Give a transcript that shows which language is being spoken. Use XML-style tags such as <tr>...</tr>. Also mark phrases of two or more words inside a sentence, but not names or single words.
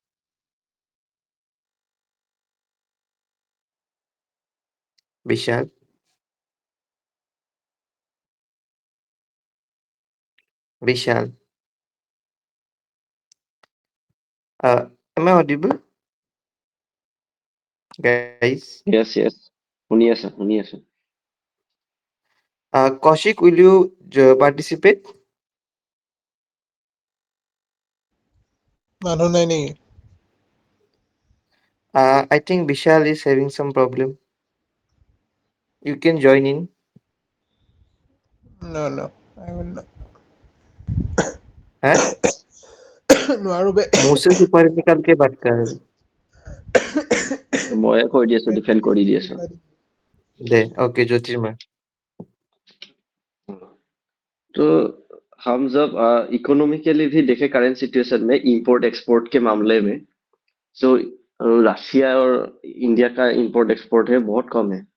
<en>Vishal. Vishal. Am I audible, guys? yes yes,</en> <as>শুনি আছো শুনি আছো।</as> <en>Kaushik, will you participate?</en> <as>মানুহ নাই নেকি?</as> <en>I think Vishal is having some problem. You can join in. No, no, I will not.</en> <hi>हाँ?</hi> <as>নোৱাৰো বে।</as> <hi>मुंह से ऊपर निकाल के बात कर।</hi> <as>ময়ে কৈ দি আছো, ডিফেণ্ড কৰি দি আছো। दे ओके ज्योतिर्मय।</as> <hi>तो हम जब इकोनॉमिकली भी देखे</hi> <en>current situation</en> <hi>में</hi> <en>import export</en> <hi>के मामले में, जो रशिया और इंडिया का</hi> <en>import export</en> <hi>है बहुत कम है।</hi>